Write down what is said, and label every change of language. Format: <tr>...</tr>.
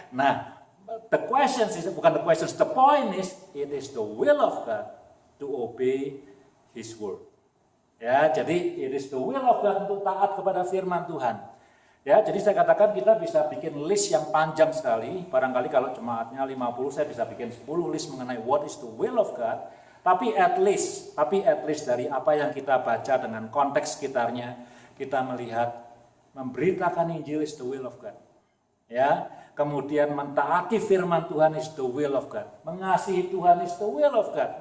<en>Nah, the question is</en> <id>bukan</id> <en>the question, the point is it is the will of God to obey His word.</en> <id>Ya, jadi</id> <en>it is the will of God</en> <id>untuk taat kepada firman Tuhan. Ya, jadi saya katakan kita bisa bikin list yang panjang sekali. Barangkali kalau jemaatnya 50, saya bisa bikin 10 list mengenai</id> <en>what is the will of God.</en> <id>Tapi</id> <en>at least</en> <id>dari apa yang kita baca dengan konteks sekitarnya, kita melihat memberitakan Injil</id> <en>is the will of God.</en> <id>Ya, kemudian mentaati firman Tuhan</id> <en>is the will of God.</en> <id>Mengasihi Tuhan</id> <en>is the will of God.</en>